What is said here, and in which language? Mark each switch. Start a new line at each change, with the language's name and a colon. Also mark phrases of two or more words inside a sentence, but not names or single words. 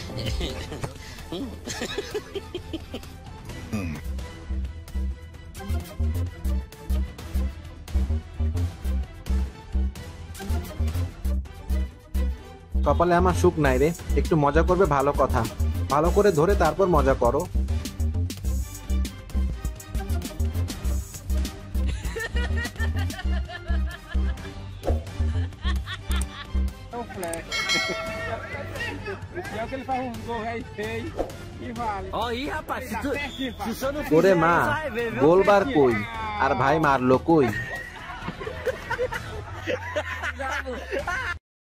Bangla: কপালে আমার সুখ নাই রে, একটু মজা করবে ভালো কথা, ভালো করে ধরে তারপর মজা করো।
Portuguese: É o flash. Pior que ele faz uns gols aí feio e vale. Ó, aí, rapaz, se o senhor não
Bangla: ওরে
Portuguese: fizer,
Bangla: মা,
Portuguese: não vai ver, viu?
Bangla: গোলবার কই আর ভাই মারলো কই?
Portuguese: Bravo.